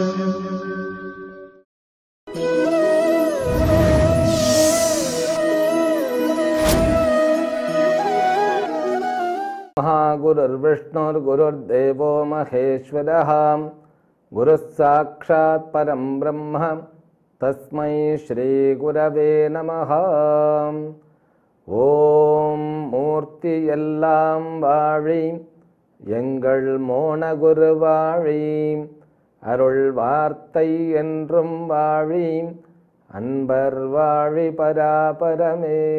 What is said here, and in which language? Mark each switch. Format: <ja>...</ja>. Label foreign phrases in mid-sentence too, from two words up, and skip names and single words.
<sa>महागुरुर्विष्णुर्गुरुर्देवो महेश्वरः गुरुः साक्षात् परं ब्रह्म तस्मै श्री गुरवे नमः.</sa> <ta>ஓம் மூர்த்தி எல்லாம் வாழி எங்கள் மோன குரு வாழி, அருள் வார்த்தை என்றும் வாழி, அன்பர் வாழி பராபரமே.</ta>